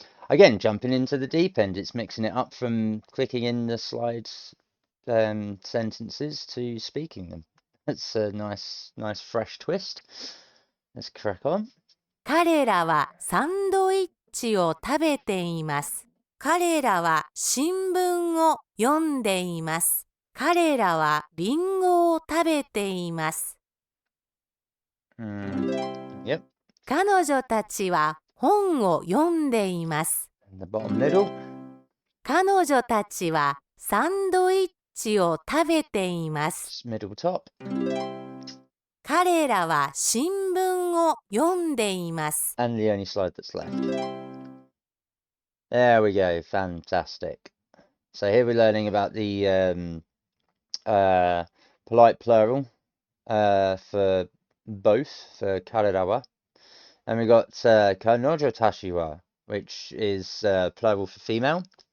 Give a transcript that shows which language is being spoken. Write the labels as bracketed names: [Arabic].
[English] Again, jumping into the deep end, it's mixing it up from clicking in the slides sentences to speaking them. That's a nice fresh twist. Let's crack on. [Japanese] 彼らはサンドイッチを食べています彼らは新聞を読んでいます。彼らはリンゴを食べています。 Yep. 彼女たちは本を読んでいます。 [English] And the bottom middle. [Japanese] 彼女たちはサンドイッチを食べています。 [English] Middle top. [Japanese] 彼らは新聞を読んでいます。 [English] And the only slide that's left. There we go. Fantastic. So here we're learning about the polite plural for both, for karerawa. And we got kanojo tashiwa, which is plural for female.